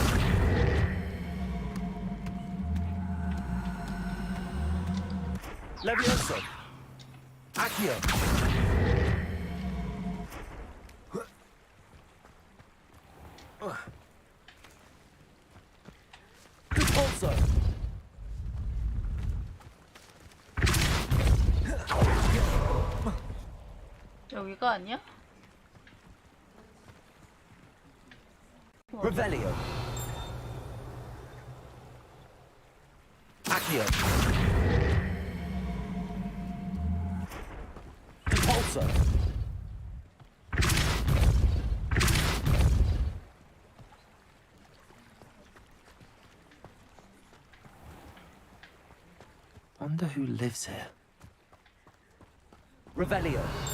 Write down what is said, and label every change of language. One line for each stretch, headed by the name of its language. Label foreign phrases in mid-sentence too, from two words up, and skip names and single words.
Latin: Levioso. Accio. Repulsor.
Korean: 여기가 아니야?
Latin: Revelio. Accio. Repulsor.
English: Wonder who lives here.
Latin: Revelio.